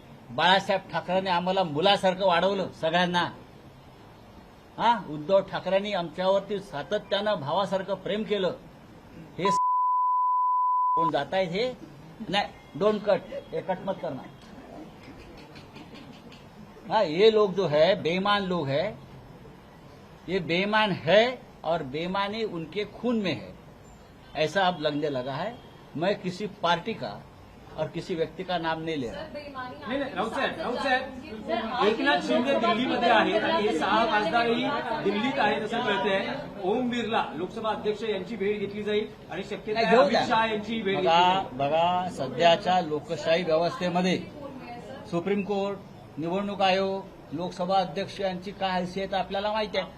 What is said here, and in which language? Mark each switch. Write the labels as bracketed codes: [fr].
[mr] बाळासाहेब ठाकरेंनी आम्हाला मुलासारखं वाढवलं सगळ्यांना. हा उद्धव ठाकरेंनी आमच्यावरती सातत्यानं भावासारखं प्रेम केलं. हे कोण जात आहेत हे नाही, [en] don't cut, [mr] हे [hi] कट मत करना. हाँ ये लोग जो है बेईमान लोग है, ये बेईमान है और बेईमानी उनके खून में है, ऐसा अब लगने लगा है. मैं किसी पार्टी का और किसी व्यक्ती का नाम नहीं ले रहा. [mr] नाही राऊत साहेब एकनाथ शिंदे दिल्लीमध्ये आहेत आणि हे 6 खासदारही दिल्लीत आहेत असं कळतंय. ओम बिर्ला लोकसभा अध्यक्ष यांची भेट घेतली जाईल आणि शक्यता आहे अमित शहा यांची भेट घेतली जाईल. बघा सध्याच्या लोकशाही व्यवस्थेमध्ये सुप्रीम कोर्ट, निवडणूक आयोग, लोकसभा अध्यक्ष यांची काय हैसियत आपल्याला माहिती आहे.